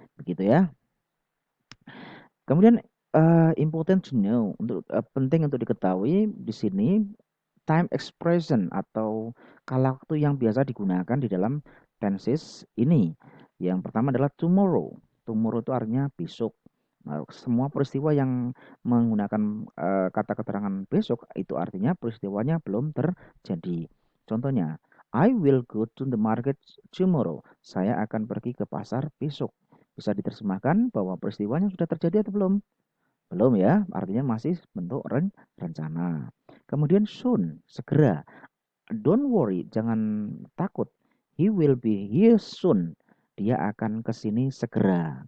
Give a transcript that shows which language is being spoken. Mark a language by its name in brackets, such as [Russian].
[Indonesian] Begitu ya. Kemudian [English] important to know [Indonesian] untuk penting untuk diketahui di sini time expression atau kala waktu yang biasa digunakan di dalam tenses ini. Yang pertama adalah tomorrow. Tomorrow itu artinya besok. Nah, semua peristiwa yang menggunakan kata keterangan besok itu artinya peristiwanya belum terjadi. [English] Contohnya, I will go to the market tomorrow. [Indonesian] Saya akan pergi ke pasar besok. Bisa diterjemahkan bahwa peristiwanya sudah terjadi atau belum? Belum ya, artinya masih bentuk rencana. Kemudian soon, segera. [English] Don't worry, [Indonesian] jangan takut. [English] He will be here soon. [Indonesian] Dia akan ke sini segera.